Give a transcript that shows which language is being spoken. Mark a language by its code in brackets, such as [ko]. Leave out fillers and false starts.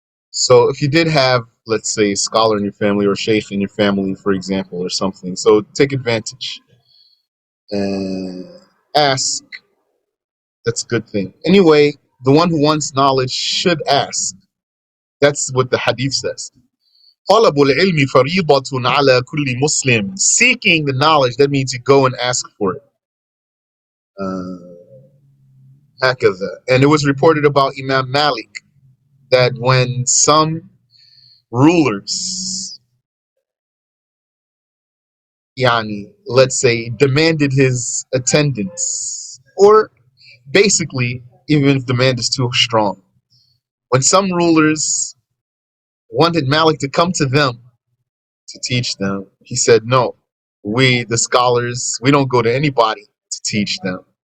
[en] So if you did have, let's say, a scholar in your family or a Shaykh in your family, for example, or something, so take advantage and ask. That's a good thing. Anyway, the one who wants knowledge should ask. That's what the hadith says. [ar] طلب العلم فريضة على كل مسلم. [en] Seeking the knowledge, that means you go and ask for it. [ar] هكذا. [en] And it was reported about Imam Malik that when some rulers, let's say, demanded his attendance, or basically, even if demand is too strong, when some rulers wanted Malik to come to them to teach them, he said, no, we, the scholars, we don't go to anybody to teach them.